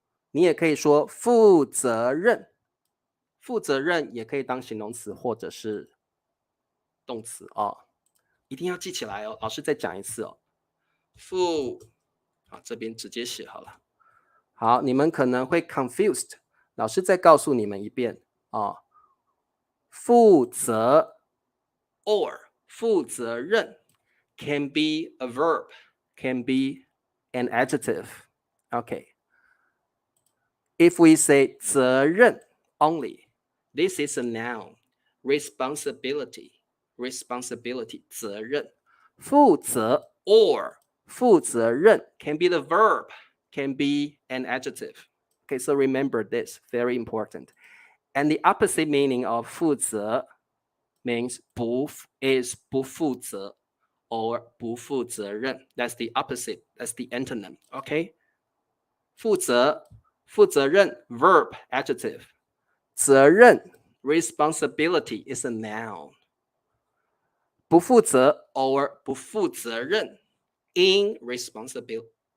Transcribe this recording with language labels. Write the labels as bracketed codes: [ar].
[zh] 你也可以说负责任，负责任也可以当形容词或者是动词哦。一定要记起来哦，老师再讲一次哦。这边直接写好了。好，你们可能会 confused， 老师再告诉你们一遍哦。 [en] 负责 or 负责任 can be a verb, can be an adjective. Okay. If we say 责任 only, this is a noun. Responsibility, responsibility 责任。负责 or 负责任 can be the verb, can be an adjective. Okay, so remember this, very important. And the opposite meaning of 负责 means 不负责 or 不负责任. That's the opposite. That's the antonym. Okay? 负责verb adjective. 责任 responsibility is a noun. 不负责 or 不负责任 irresponsible.